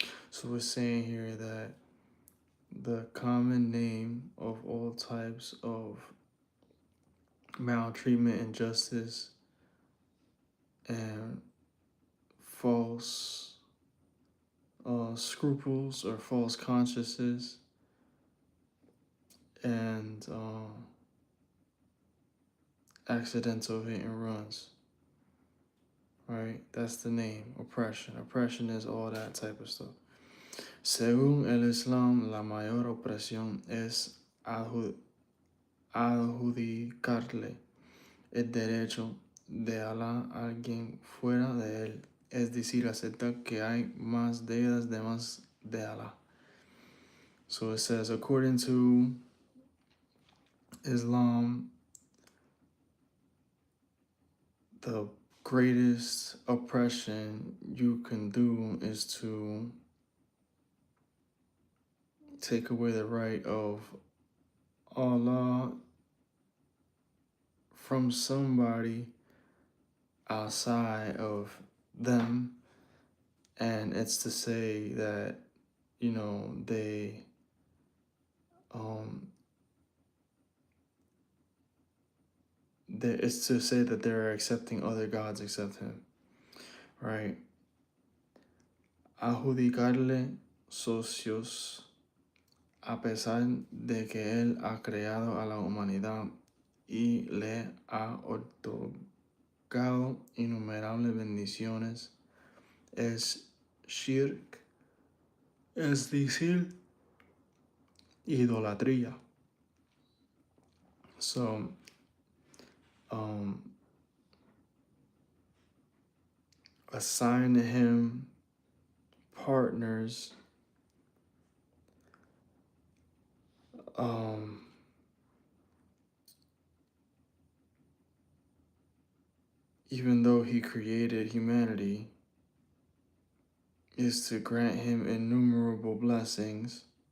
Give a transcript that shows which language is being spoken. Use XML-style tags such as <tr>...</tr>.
<en>So we're saying here that the common name of all types of maltreatment, injustice, and false scruples or false consciences and accidental hit and runs. Right? That's the name, oppression. Oppression is all that type of stuff.</en> <es>Según el Islam, la mayor opresión es adjudicarle el derecho de Allah a alguien fuera de él. Es decir, aceptar que hay más deidades demás de Allah.</es> <en>So it says, according to Islam, the greatest oppression you can do is to take away the right of Allah from somebody outside of them, and it's to say that they it's to say that they're accepting other gods except him, right?</en> <es>Adjudicarle socios a pesar de que él ha creado a la humanidad y le ha otorgado innumerables bendiciones, es shirk, es decir, idolatría.</es> <en>So, assign to him partners, even though he created humanity, is to grant him innumerable blessings.</en>